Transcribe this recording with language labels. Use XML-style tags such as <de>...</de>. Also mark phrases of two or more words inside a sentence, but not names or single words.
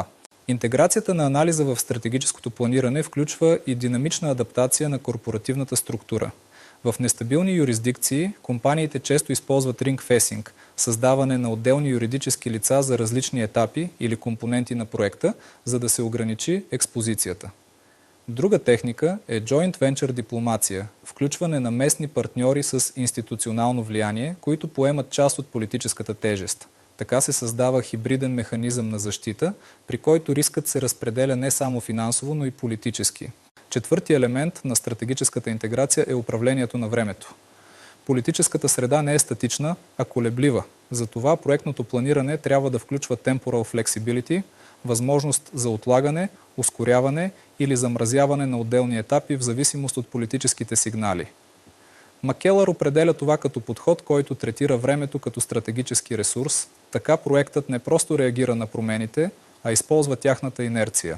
<bg>Интеграцията на анализа в стратегическото планиране включва и динамична адаптация на корпоративната структура. В нестабилни юрисдикции компаниите често използват рингфесинг – създаване на отделни юридически лица за различни етапи или компоненти на проекта, за да се ограничи експозицията. Друга техника е</bg> <en>joint venture</en> <bg>дипломация – включване на местни партньори с институционално влияние, които поемат част от политическата тежест. Така се създава хибриден механизъм на защита, при който рискът се разпределя не само финансово, но и политически. Четвърти елемент на стратегическата интеграция е управлението на времето. Политическата среда не е статична, а колеблива. Затова проектното планиране трябва да включва</bg> <en>temporal flexibility,</en> <bg>възможност за отлагане, ускоряване или замразяване на отделни етапи в зависимост от политическите сигнали. Маккелър определя това като подход, който третира времето като стратегически ресурс. Така проектът не просто реагира на промените, а използва тяхната инерция.</bg>